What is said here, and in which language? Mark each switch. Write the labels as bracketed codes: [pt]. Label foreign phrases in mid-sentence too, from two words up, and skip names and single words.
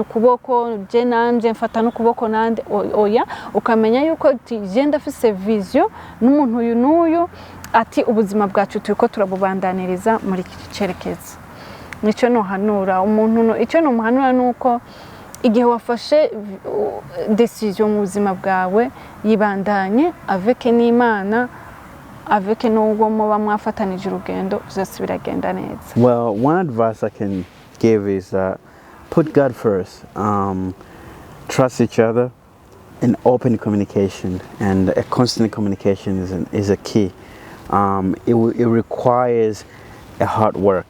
[rn] ukuboko je nanje mfata n'ukuboko nande oya ukamenya yuko je ndafise vision n'umuntu uyu n'uyu ati ubuzima bwacu turiko turabubandaniriza muri iki cerekezo nico nohanura umuntu icyo nomuhanura nuko igihe wafashe decision mu buzima bwawe yibandanye avec n'Imana avec n'ubwo muba mwafatanije urugendo byose biragenda neza. [en] Well, one advice I can give is put God first, trust each other, and open communication, and a constant communication is a key. It requires a hard work.